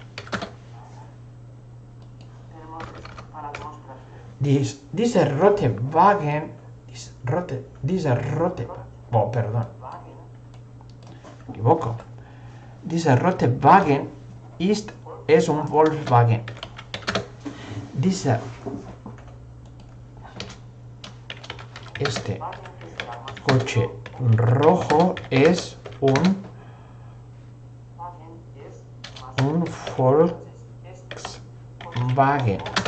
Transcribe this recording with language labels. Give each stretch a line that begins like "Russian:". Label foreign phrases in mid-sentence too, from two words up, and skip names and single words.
German: dieser rote Wagen,
Spanish: perdón, me equivoco,
German: dieser rote Wagen
Spanish: es un Volkswagen, este coche rojo es un Volkswagen.